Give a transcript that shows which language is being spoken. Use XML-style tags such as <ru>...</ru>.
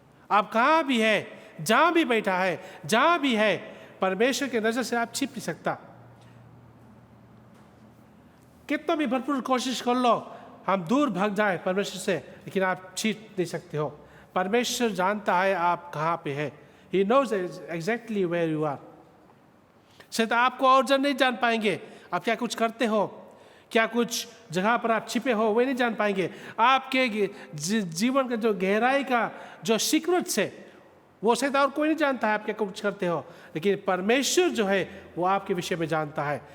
<hi>आप कहाँ भी है, जहाँ भी बैठा है, जहाँ भी है, परमेश्वर की नज़र से आप छिप नहीं सकता। कितना भी भरपूर कोशिश कर लो हम दूर भाग जाए परमेश्वर से, लेकिन आप छिप नहीं सकते हो। परमेश्वर जानता है आप कहाँ पे है।</hi> <en>He knows exactly where you are।</en> <hi>शायद आपको और जन नहीं जान पाएंगे आप क्या कुछ करते हो, क्या कुछ जगह पर आप छिपे हो, वे नहीं जान पाएंगे। आपके जीवन का जो गहराई का जो सीक्रेट से वो शायद और कोई नहीं जानता है आप क्या कुछ करते हो, लेकिन परमेश्वर जो है वो आपके विषय में जानता है।</hi>